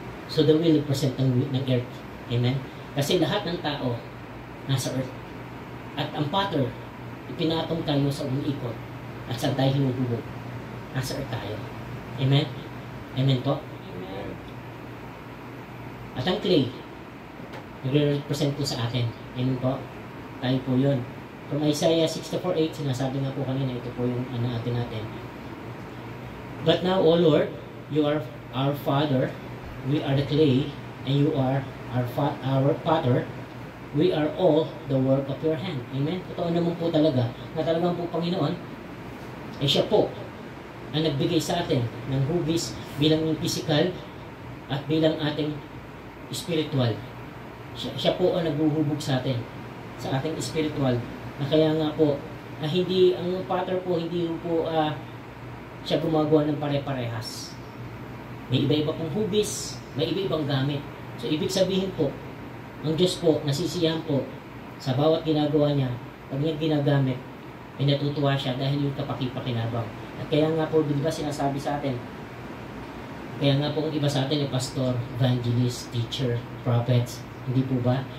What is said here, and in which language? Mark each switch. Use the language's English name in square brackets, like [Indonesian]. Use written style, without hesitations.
[English] So the will represent ng earth. [Filipino] Amen? Kasi lahat ng tao nasa earth. At ang potter, ipinatong tayo sa umiikot at saan tayo hinuhubog. Nasa earth tayo. Amen? Amen po? Amen. At ang clay, nagre-represent po sa atin. Amen po? Tayo po yun. From Isaiah 64:8, sinasabi nga po kanina, ito po yung natin. [English] But now, O Lord, you are our Father, we are the clay, and you are our potter. We are all the work of your hand. Amen? [Filipino] Totoo naman po talaga na talagang po Panginoon ay siya po ang nagbigay sa atin ng hugis bilang yung physical at bilang ating spiritual. Siya po ang naghuhubog sa atin, sa ating spiritual. Na kaya nga po, hindi, ang potter po, hindi po siya gumagawa ng pare-parehas. May iba-iba pong hubis, may iba-ibang gamit. So, ibig sabihin po, ang Diyos po, nasisiyahan po sa bawat ginagawa niya. Pag niya ginagamit, ay natutuwa siya dahil yung kapaki-pakinabang. At kaya nga po, di ba sinasabi sa atin, kaya nga po ang iba sa atin ay pastor, evangelist, teacher, prophets. Hindi po ba?